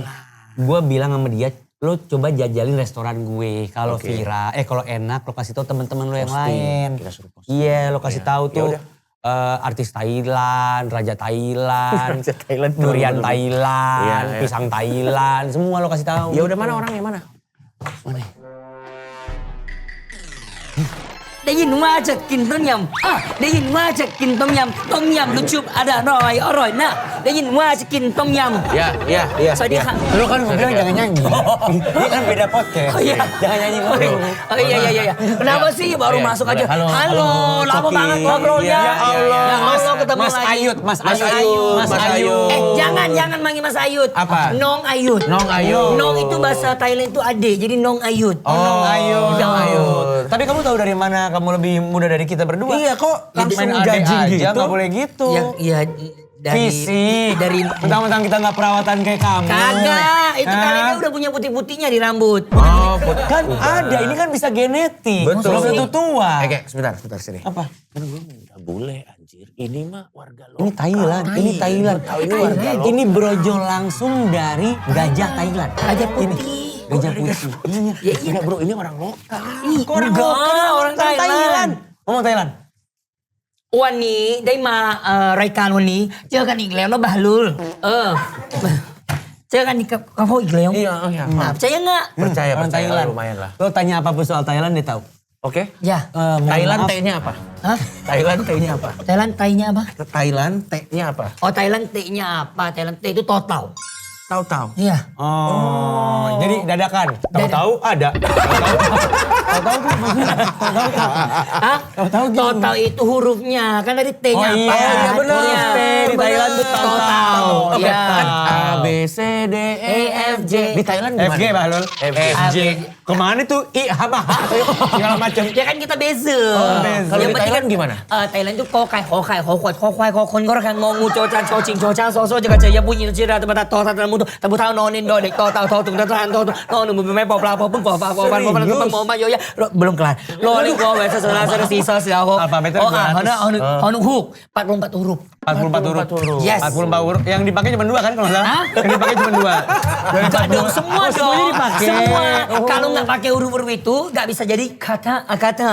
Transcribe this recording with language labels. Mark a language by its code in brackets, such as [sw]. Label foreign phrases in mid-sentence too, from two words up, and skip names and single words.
[id] Gue bilang sama dia, lo coba jajalin restoran gue. Kalau Oke. kalau enak lo kasih tahu teman-teman lo yang Posting. lain. Kita suruh posting. Iya, lo kasih tahu Ya tuh. udah. Artis Thailand, Raja Thailand, Raja Thailand, durian betul. Thailand, Iya, iya. pisang Thailand, semua lo kasih tahu. Ya udah mana orangnya mana? [th] ได้ยินว่าจะกินต้มยำได้ยินว่าจะกินต้มยำต้มยำลูกชุบอร่อยนะได้ยินว่าจะกินต้มยำ [id] Ya. Sorry, Kak. Lo kan bilang jangan nyanyi. Ini kan beda podcast. Oh iya. Jangan nyanyi ngomong. Oh iya. Kenapa sih baru Iya, masuk aja? halo, Halo, lama Coki. banget ngobrolnya. Ya Allah. Ya Allah, ketemu Mas lagi. Ayut, Mas Mas Ayut. Ayut, Mas Mas Ayut. Ayut. Jangan manggil Mas Ayut. Apa? Nong Ayut. Nong Ayut. Nong itu bahasa Thailand itu adik, jadi Nong Ayut. Nong Ayut. Nong Ayut. Tapi kamu tahu dari mana kamu lebih muda dari kita berdua? Iya kok langsung main adek judging aja, gitu. nggak boleh gitu. Ya dari Fisik. dari Mentang-mentang kita nggak perawatan kayak kamu. kagak, itu Hah? kalian udah punya putih-putihnya di rambut. Kan ada, ini kan bisa genetik. Betul. Belum tentu tua. Oke, sebentar sini. Apa? Kan gue nggak boleh anjir. Ini mah warga lo. Ini Thailand, ini Thailand. Ini warga lo. Ini brojol langsung dari gajah Thailand. Gajah putih. Ini, gajah putih. Iya. Ya iya. Enggak bro, ini orang lokal. Ih, enggak, orang Thailand. Ngomong Thailand. [th] วันนี้ได้มารายการวันนี้เจอกันอีกแล้วนะบาลูลเจอกันกับพ่ออีกแล้ว [id] Iya. percaya nggak Percaya, Orang percaya Thailand. lumayan lah. Lo tanya apapun soal Thailand dia tahu. Oke. ya Thailand Maaf. T-nya apa? Hah? Thailand T-nya apa? Thailand T-nya apa Thailand T-nya apa? oh Thailand T-nya apa Thailand T itu total Tahu-tahu. iya Oh, jadi dadakan. Tahu-tahu ada. Tahu-tahu tuh maksudnya. Hah? Tahu-tahu gimana? total itu hurufnya kan dari T-nya Oh apa iya, iya, bener. Iya, T di Thailand tuh bener. total. Oke, Iya. kan A, B, C, D, E, F, G. Di Thailand gimana? FG Bahlul. FG. FG. Kemana tuh I apa H segala macam. Ya kan kita beza. beza. Kalau Yang di penting Thailand kan, gimana? Thailand itu kok kayak kok kuat kok kwai kok kon kok kan ngongu cocan cocing cocan soso jaga jaya bunyi cira tempat to ta mutu tabu tahu nonin do dek to tung tan to no nu me pop la pop pop mau ma yo ya belum kelar. Lo li go wes sesana sisa ho. Alfabetnya Oh, 200. hanu huk 44 huruf. 44 huruf. Yes. 44 huruf. Yang dipakai cuma 2 kan kalau nggak salah? Hah? Yang dipakai cuma 2. Enggak dong, semua Oh, semuanya dong. dipakai. Semua. Oh. Kalau nggak pakai huruf-huruf itu nggak bisa jadi kata.